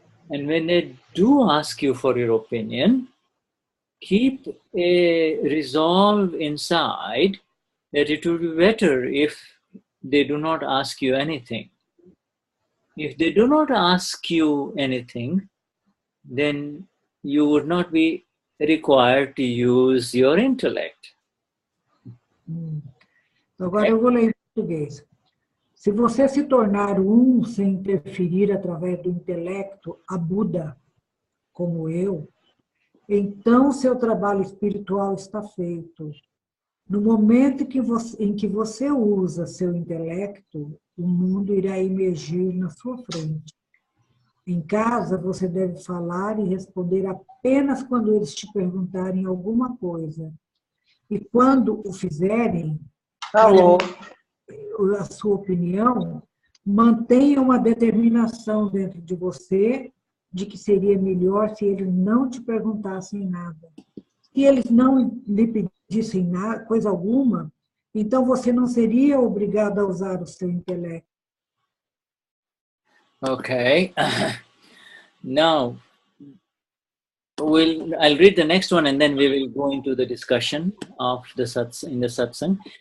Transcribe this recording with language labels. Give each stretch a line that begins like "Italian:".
English: And when they do ask you for your opinion, keep a resolve inside that it would be better if they do not ask you anything. If they do not ask you anything, then you would not be required to use your intellect.
Portuguese: Agora eu vou ler em português. Se você se tornar um sem interferir através do intelecto, abuddha, como eu, então seu trabalho espiritual está feito. No momento em que você usa seu intelecto, o mundo irá emergir na sua frente. Em casa, você deve falar e responder apenas quando eles te perguntarem alguma coisa. E quando o fizerem, a sua opinião, mantenha uma determinação dentro de você de que seria melhor se eles não te perguntassem nada. Se eles não lhe pedissem nada, coisa alguma, então você não seria obrigado a usar o seu intelecto.
English: Okay. Now, I'll read the next one and then we will go into the discussion of the Satsang.